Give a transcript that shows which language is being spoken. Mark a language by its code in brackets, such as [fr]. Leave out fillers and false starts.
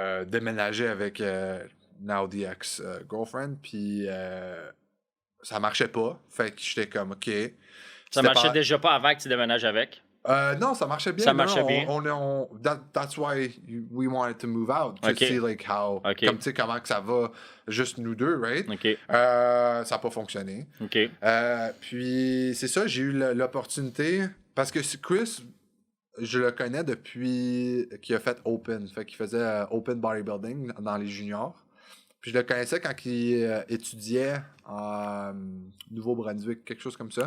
[fr] Déménager avec [en] now the ex-girlfriend. [fr] Puis ça marchait pas. Fait que j'étais comme, OK. Ça marchait déjà pas avant que tu déménages avec? Non, ça marchait bien. Ça marchait bien. [en] That's why we wanted to move out. To see like how... [fr] Comme tu sais, comment que ça va juste nous deux, right? OK. Ça n'a pas fonctionné. OK. Puis c'est ça, j'ai eu l'opportunité... Parce que Chris, je le connais depuis qu'il a fait Open. Fait qu'il faisait Open Bodybuilding dans les juniors. Puis je le connaissais quand il étudiait en Nouveau-Brunswick, quelque chose comme ça.